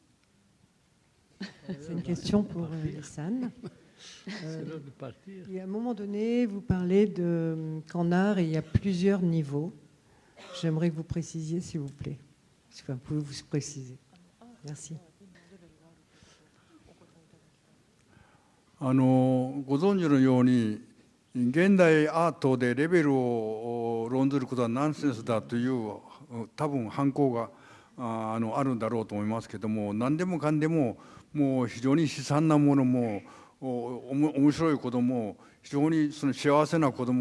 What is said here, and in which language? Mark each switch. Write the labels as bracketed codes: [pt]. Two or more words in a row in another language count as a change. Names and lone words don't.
[fr] C'est une question pour Lisanne. C'est l'heure de partir. À un moment donné, vous parlez qu'en art, il y a plusieurs niveaux. J'aimerais que vous précisiez, s'il vous plaît. Enfin, pouvez-vous vous préciser? Merci. [ja] ご存知のように現代アートでレベルを論ずることはナンセンスだという多分反抗があるんだろうと思いますけども、何でもかんでももう非常に悲惨なものも面白いことも非常にその幸せなこと